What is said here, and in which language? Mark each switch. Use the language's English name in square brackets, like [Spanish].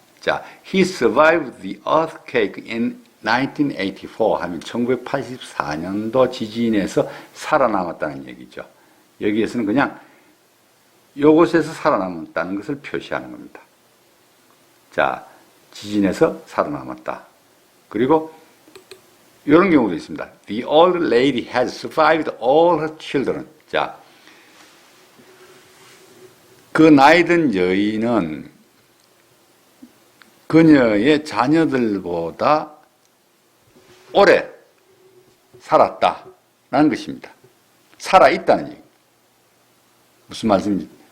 [Korean] 자, [English] he survived the earthquake in 1984 [Korean] 하면 1984년도 지진에서 살아남았다는 얘기죠. 여기에서는 그냥 요곳에서 살아남았다는 것을 표시하는 겁니다. 자, 지진에서 살아남았다. 그리고 이런 경우도 있습니다. [English] The old lady has survived all her children. [Korean] 자, 그 나이든 여인은 그녀의 자녀들보다 오래 살았다라는 것입니다. 살아있다는 얘기. 무슨 말씀인지.